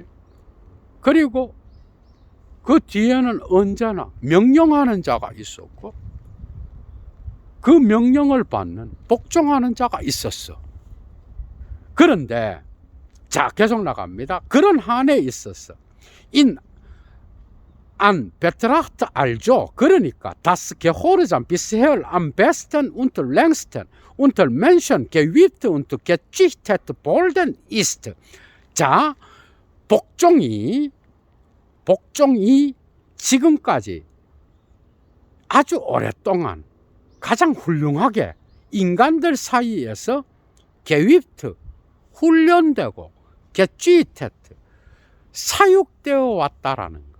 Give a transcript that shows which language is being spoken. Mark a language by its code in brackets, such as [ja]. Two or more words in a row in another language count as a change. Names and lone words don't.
[ko] 그리고 그 뒤에는 언제나 명령하는 자가 있었고, 그 명령을 받는, 복종하는 자가 있었어. 그런데, 자, 계속 나갑니다. 그런 한에 있었어. [de] an betracht [ko] 알죠? [de] 그러니까 das Gehorsam bisher am besten und längsten unter Menschen geübt und gezüchtet worden ist. [ko] 자, 복종이 지금까지 아주 오랫동안 가장 훌륭하게 인간들 사이에서 geübt, 훈련되고 gezüchtet, 사육되어 왔다라는 거.